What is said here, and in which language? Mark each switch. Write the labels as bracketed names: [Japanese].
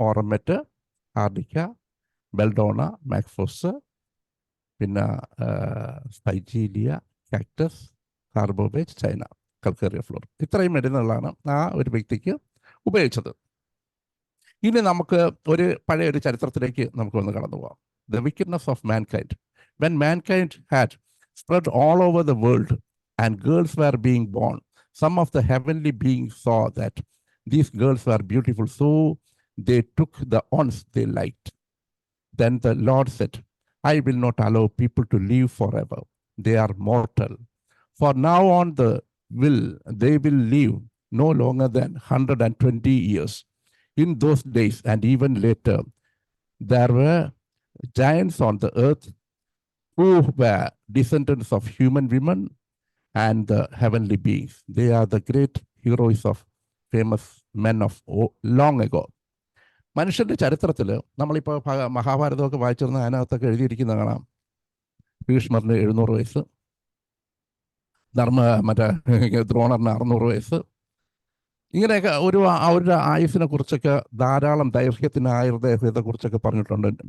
[Malayalam] ഓറമെറ്റ്, ആർഡിക്ക, ബെൽഡോണ, മാക്ഫോസ്, പിന്നെ സ്പൈജീലിയ, cactus, കാർബോബേജ്, China, കൽക്കേറിയ floor. ഇത്രയും മരുന്നുകളാണ് ആ ഒരു വ്യക്തിക്ക് ഉപയോഗിച്ചത്. ഇനി നമുക്ക് ഒരു പഴയ ഒരു ചരിത്രത്തിലേക്ക് നമുക്ക് ഒന്ന് കടന്നു പോകാം. [English] The wickedness of mankind. When mankind had spread all over the world and girls were being born, some of the heavenly beings saw that these girls were beautiful, so they took the ones they liked. Then the Lord said, I will not allow people to live forever. They are mortal. For now on they will live no longer than 120 years. In those days and even later, there were giants on the earth who were descendants of human women and the heavenly beings. They are the great heroes of famous men of long ago. [Malayalam] മനുഷ്യന്റെ ചരിത്രത്തിൽ നമ്മളിപ്പോൾ മഹാഭാരതമൊക്കെ വായിച്ചിരുന്ന അതിനകത്തൊക്കെ എഴുതിയിരിക്കുന്ന കാണാം. ഭീഷ്മറിന് 700 വയസ്സ്, ദ്രോണറിന് 600 വയസ്സ്. ഇങ്ങനെയൊക്കെ അവരുടെ ആയുസിനെ കുറിച്ചൊക്കെ ധാരാളം ദൈർഘ്യത്തെ കുറിച്ചൊക്കെ പറഞ്ഞിട്ടുണ്ട്.